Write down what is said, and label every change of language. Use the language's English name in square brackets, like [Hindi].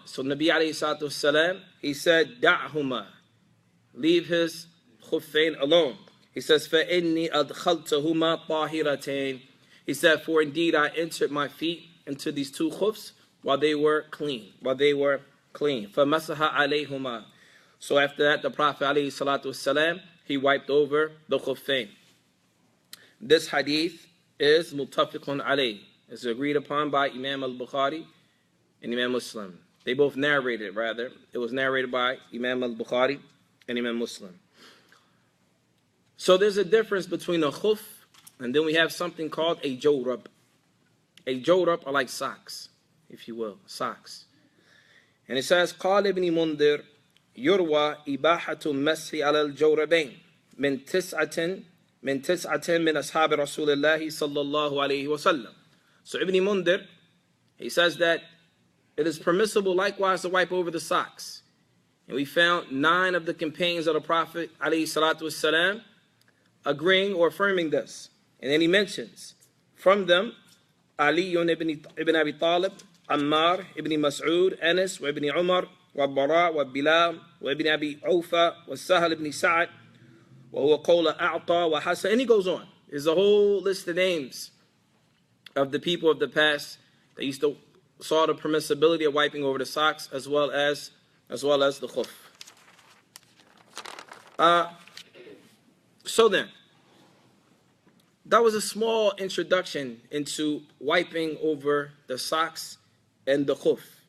[English] So Nabi alayhi salatu wasalam, he said, [Arabic] دَعْهُمَا. [English] Leave his khuffayn alone. He says, [Arabic] فَإِنِّي أَدْخَلْتَهُمَا طَاهِرَتَيْن. [English] He said, for indeed I entered my feet into these two khufs while they were clean. [Arabic] فَمَسَحَ عَلَيْهُمَا. [English] So after that, the Prophet alayhi salatu wasalam, he wiped over the khuffayn. This hadith is muttafiqun alayh. It's agreed upon by Imam al-Bukhari and Imam Muslim. They both narrated, rather. It was narrated by Imam al-Bukhari and Imam Muslim. So there's a difference between a khuf and then we have something called a jawrab. A jawrab are like socks, if you will, socks. And it says, [Arabic] قال ابن منذر يروى إباحة المسح على الجوربين من تسعة من أصحاب رسول الله صلى الله عليه وسلم. [English] So Ibn Mundhir, he says that it is permissible likewise to wipe over the socks. And we found 9 of the companions of the Prophet alayhi salatu wasalam agreeing or affirming this. And then he mentions from them Ali ibn Abi Talib, Ammar ibn Mas'ud, Anas ibn Umar, [Arabic] والبراء وبلال وابن أبي عوفة والسهل بن سعد وهو قول أعطى وحسن. [English] And he goes on. There's a whole list of names of the people of the past that used to saw the permissibility of wiping over the socks as well as the khuf. So then, that was a small introduction into wiping over the socks and the khuf.